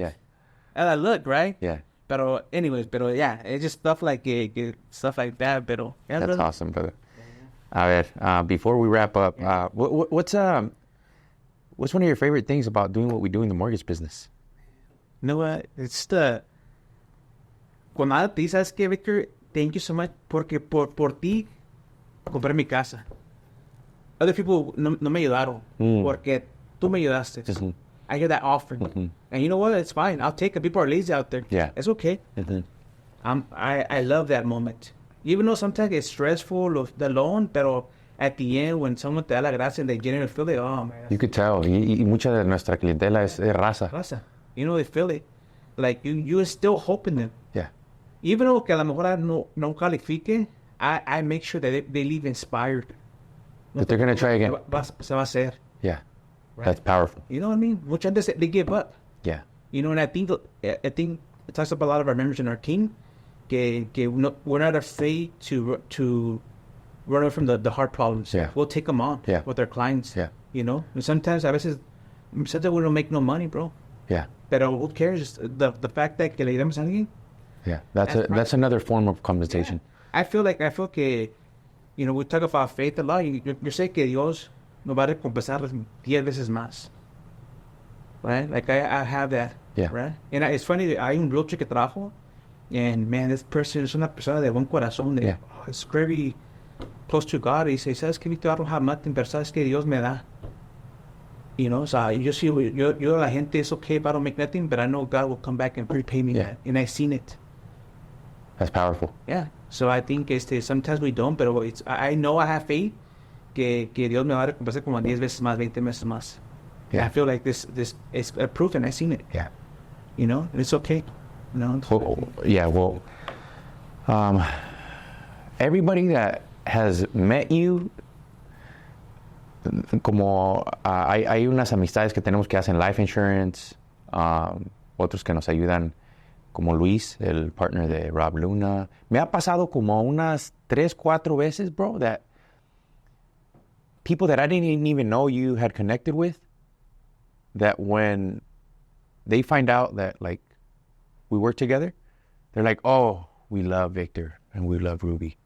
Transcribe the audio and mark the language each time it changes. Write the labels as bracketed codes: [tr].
[en] Yeah. And I look, right? Yeah. Pero yeah, it's just stuff like stuff like that. Pero yeah, that's brother. Awesome, brother. [es] A ver, [en] before we wrap up, what's one of your favorite things about doing what we do in the mortgage business? You know what? It's [es] cuando te dice, ¿sabes qué, Victor? [en] Thank you so much [es] porque por ti compré mi casa. [en] Other people [es] no me ayudaron porque tú me ayudaste. Mm-hmm. [en] I hear that often. Mm-hmm. And you know what? It's fine. I'll take it. People are lazy out there. Yeah. It's okay. Mm-hmm. I love that moment. Even though sometimes it's stressful, the loan, pero at the end, when someone [es] te da la gracia [en] and they genuinely feel it, oh, man. You could tell. [es] Y mucha de nuestra clientela es raza. [en] Raza. You know, they feel it. Like, you still hope in them. Yeah. Even though [es] que a lo mejor no califique, [en] I make sure that they leave inspired. That they're going to try again. [es] Se va a hacer. [en] Yeah. Right? That's powerful. You know what I mean? Much of they give up. Yeah. You know, and I think it talks about a lot of our members in our team. We're not afraid to run away from the hard problems. Yeah. We'll take them on with our clients. Yeah. You know, and sometimes [es] a veces [en] we don't make no money, bro. Yeah. Pero who cares? The fact that [es] que le ayudamos a alguien. [en] Yeah. That's another form of compensation. Yeah. I feel que, you know, we talk about faith a lot. [es] Yo sé que Dios nos va a recompensar 10 veces más. [en] Right? Like I have that. Yeah. Right? And it's funny, [es] hay un realtor que trabajo. [en] And man, this person is [es] una persona de buen corazón. [en] Yeah. It's very close to God. He says, [es] ¿sabes qué, Víctor? [en] I don't have nothing, [es] pero ¿sabes qué Dios me da? [en] You know, so [es] yo la gente, [en] it's okay if I don't make nothing, but I know God will come back and repay me that. And I've seen it. That's powerful. Yeah. So I think sometimes we don't, [es] pero [en] I know I have faith [es] que Dios me va a recompensar como 10 veces más, 20 veces más. [en] Yeah. And I feel like this is a proof, and I've seen it. Yeah. You know, and it's okay. No. Well, everybody that has met you, [es] como hay unas amistades que tenemos que hacen [en] life insurance, [es] otros que nos ayudan, como Luis, el partner de Rob Luna. Me ha pasado como unas 3-4 veces, bro, [en] that people that I didn't even know you had connected with, that when they find out that, like, we work together, they're like, oh, we love Victor and we love Ruby.